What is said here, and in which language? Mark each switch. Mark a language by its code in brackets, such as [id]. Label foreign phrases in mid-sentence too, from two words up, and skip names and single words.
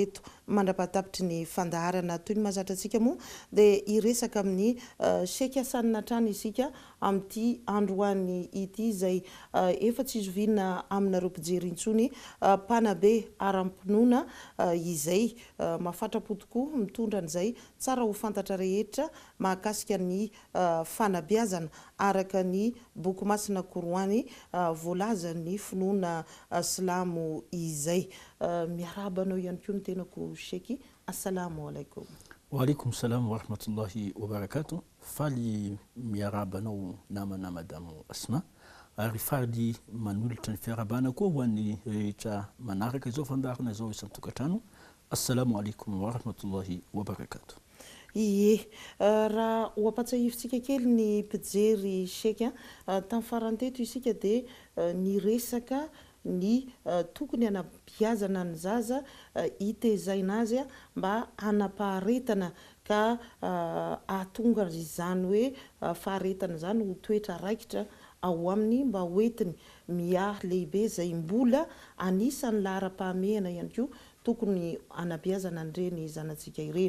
[mg] eto mandrapahatapitry ny fandarana toy ny mahazatra antsika moa dia hiresaka amin'ny seka sanina trano isika amin'ity androany ity izay efa tsy izoviana aminareo mpijery intsony mpanabe aram-pinoana izay mahafatrapo tokoa mitondra an'izay tsara ho fantatra rehetra mahakasika ny fanabeazana araka ny boky masina koroany voalaza ny finoana silamo izay. Miarahaba anao ihany koa ny tenako sheky. [ar] السلام عليكم. وعليكم السلام ورحمة الله وبركاته. [mg] Faly miarahaba anao namana madamo Asma. Ary faly manolotra ny fiarabana koa ho an'ny rehetra manaraka izao fandarana izao isan-tokantrano. [ar] السلام عليكم ورحمة الله وبركاته. [mg] Ie, raha ho ampatsahivitsika kely ny mpijery sheka tamin'ny farany teto isika dia ny resaka ny tokony hanabeazana ny zaza hitaizana azy mba hanapaharetana ka ahatonga izany hoe faharetana izany ho toetra raikitra ao aminy mba hoentiny miahy lehibe izay mbola anisan'ny laharam-pahamehana ihany koa tokony hanabeazana an'ireny zanantsika ireny.